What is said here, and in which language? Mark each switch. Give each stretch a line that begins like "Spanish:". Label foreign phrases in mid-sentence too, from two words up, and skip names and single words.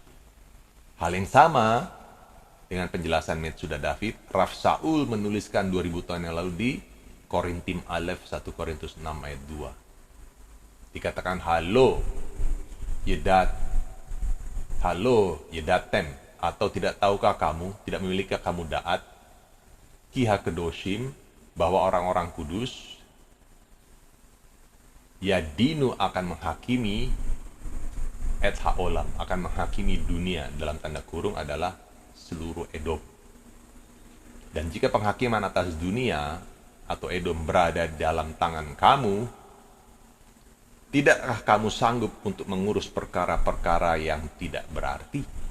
Indonesian: Hal yang sama dengan penjelasan Metsudat David, Rav Saul menuliskan 2000 tahun yang lalu di Korintim Aleph 1 Korintus 6 ayat 2. Dikatakan
Hebrew: הלוא ידעתם,
Indonesian: atau tidak tahukah kamu, tidak memilikkah kamu da'at,
Hebrew: כי הקדושים,
Indonesian: bahwa orang-orang kudus yadinu akan menghakimi
Hebrew: את העולם,
Indonesian: akan menghakimi dunia, dalam tanda kurung adalah seluruh Edom. Dan jika penghakiman atas dunia atau Edom berada dalam tangan kamu, tidakkah kamu sanggup untuk mengurus perkara-perkara yang tidak berarti?